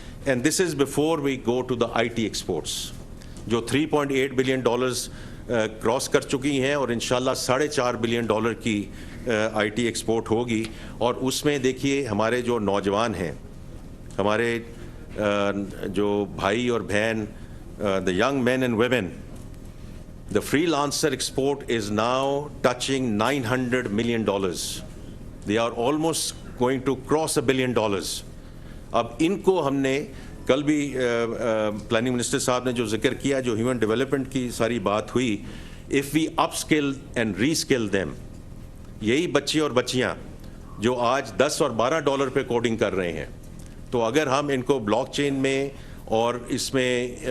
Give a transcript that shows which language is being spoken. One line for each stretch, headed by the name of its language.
English: and this is before we go to the I T exports
Urdu: جو $3.8 billion cross کر چکی ہیں، اور انشاءاللہ $4.5 بلین کی آئی ٹی ایکسپورٹ ہوگی. اور اس میں دیکھیے ہمارے جو نوجوان ہیں، ہمارے جو بھائی اور بہن،
English: the young men and women, the freelancer export is now touching $900 million. They are almost going to cross $1 billion.
Urdu: اب ان کو ہم نے کل بھی پلاننگ منسٹر صاحب نے جو ذکر کیا، جو ہیومن ڈیولپمنٹ کی ساری بات ہوئی،
English: if we upskill and reskill them،
Urdu: یہی بچے اور بچیاں جو آج $10 اور $12 پہ کوڈنگ کر رہے ہیں، تو اگر ہم ان کو بلاک چین میں اور اس میں